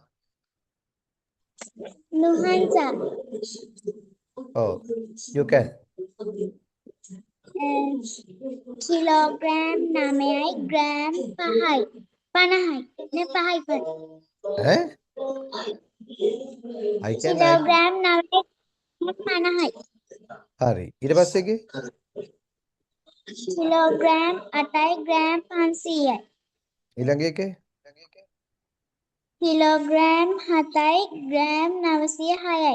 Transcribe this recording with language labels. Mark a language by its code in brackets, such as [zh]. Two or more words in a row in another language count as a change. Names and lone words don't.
[si] Nuhansa. [en] Oh, you can. [si] කිලෝග්‍රෑම් 9යි ග්‍රෑම් 5යි. 50යි. නේ 5යි පයි. ඈ? [en] I can. [si] කිලෝග්‍රෑම් 9යි 50යි. හරි. ඊට පස්සේ එකේ කිලෝග්‍රෑම් 8යි ග්‍රෑම් 500යි. ඊළඟ එකේ කිලෝග්‍රෑම් 7යි ග්‍රෑම් 906යි.